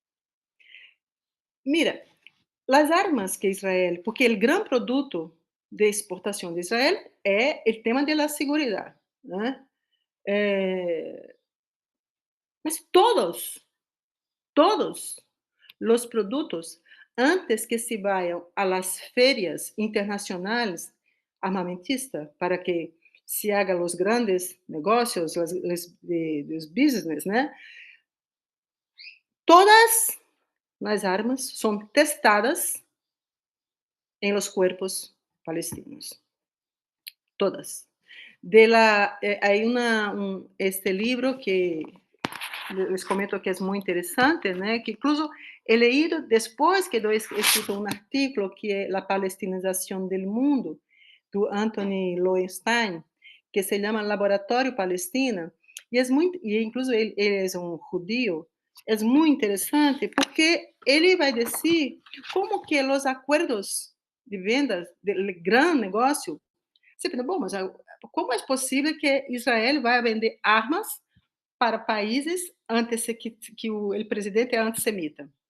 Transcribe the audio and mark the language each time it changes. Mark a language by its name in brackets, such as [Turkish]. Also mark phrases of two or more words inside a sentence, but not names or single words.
[Portuguese] Mira, as armas que Israel, porque o grande produto de exportação de Israel é o tema da segurança, né? Mas todos os produtos, antes que [Spanish] se vayam a las ferias [Portuguese] internacionais armamentistas, para que [Spanish] se haga [Portuguese] os grandes negócios, os business, né? Todas as armas são testadas em [Spanish] los cuerpos palestinos. [Portuguese] Todas. [Spanish] Hay este libro que les comento [Portuguese] que é muito interessante, né? Que [Spanish] incluso he leído [Portuguese] depois que eu escrito um artigo que é a palestinização do mundo, do Anthony Lowenstein, que se chama Laboratório Palestina, e incluso ele é um judío, é muito interessante porque ele vai dizer como que os acordos de vendas do grande negócio, você pensa, bom, mas como é possível que Israel vai vender armas para países que o presidente é antissemita?